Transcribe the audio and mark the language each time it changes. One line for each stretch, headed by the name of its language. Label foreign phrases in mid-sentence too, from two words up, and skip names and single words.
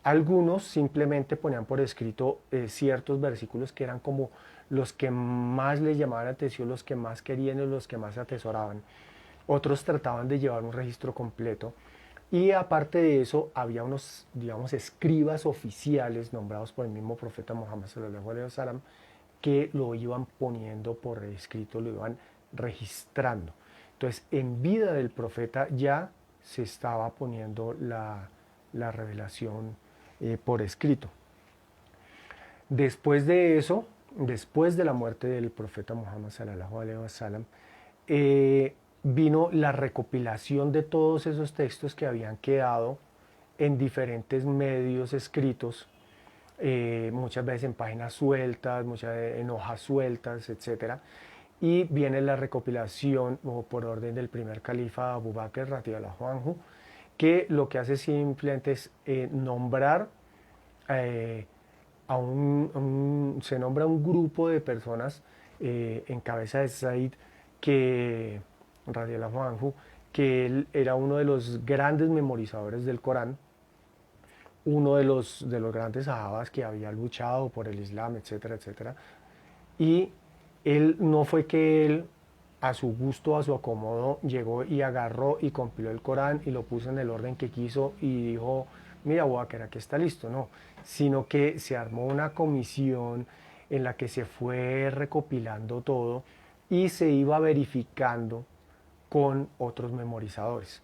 Spanish: Algunos simplemente ponían por escrito ciertos versículos que eran como los que más les llamaban la atención, los que más querían y los que más atesoraban. Otros trataban de llevar un registro completo. Y aparte de eso, había unos, digamos, escribas oficiales nombrados por el mismo profeta Muhammad
Arabic: صلى الله عليه وسلم
Spanish: que lo iban poniendo por escrito, lo iban registrando. Entonces, en vida del profeta ya se estaba poniendo la revelación por escrito. Después de eso, después de la muerte del profeta Muhammad
Arabic: صلى الله عليه وسلم,
Spanish: vino la recopilación de todos esos textos que habían quedado en diferentes medios escritos, muchas veces en páginas sueltas, muchas veces en hojas sueltas, etc. Y viene la recopilación por orden del primer califa Abu Bakr
Arabic: رضي الله عنه,
Spanish: que lo que hace simplemente es nombrar se nombra un grupo de personas en cabeza de Said que
Arabic: رضي الله عنه,
Spanish: que él era uno de los grandes memorizadores del Corán, uno de los grandes sahabas que había luchado por el Islam, etcétera, etcétera. Y él no fue que él, a su gusto, a su acomodo, llegó y agarró y compiló el Corán y lo puso en el orden que quiso y dijo, mira, Walker, aquí está listo, no, sino que se armó una comisión en la que se fue recopilando todo y se iba verificando con otros memorizadores.